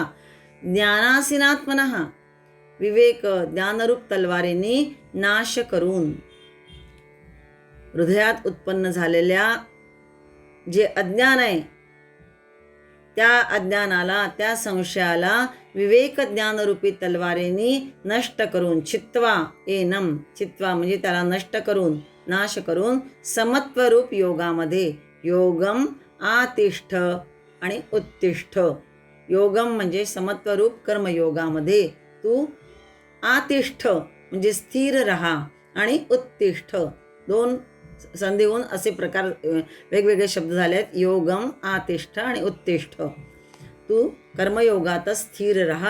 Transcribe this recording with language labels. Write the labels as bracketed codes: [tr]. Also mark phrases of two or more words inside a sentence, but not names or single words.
[mr] ज्ञानासीनात्मनः विवेक ज्ञानरूप तलवारीने नाश करून, हृदयात उत्पन्न झालेल्या जे अज्ञान आहे त्या अज्ञानाला, त्या संशयाला विवेक ज्ञानरूपी तलवारीने नष्ट करून, [sa] चित्वा एनम, [mr] चित्वा म्हणजे त्याला नष्ट करून, नाश करून, समत्वरूप योगामध्ये, [sa] योगम आतिष्ठ [mr] आणि उत्तिष्ठ. योगम म्हणजे समत्वरूप कर्मयोगामध्ये तू आतिष्ठ म्हणजे स्थिर रहा आणि उत्तिष्ठ दोन संधी होऊन असे प्रकार वेगवेगळे शब्द झाले आहेत. [sa] योगम, आतिष्ठ [mr] आणि उत्तिष्ठ. तू कर्मयोगातच स्थिर राहा.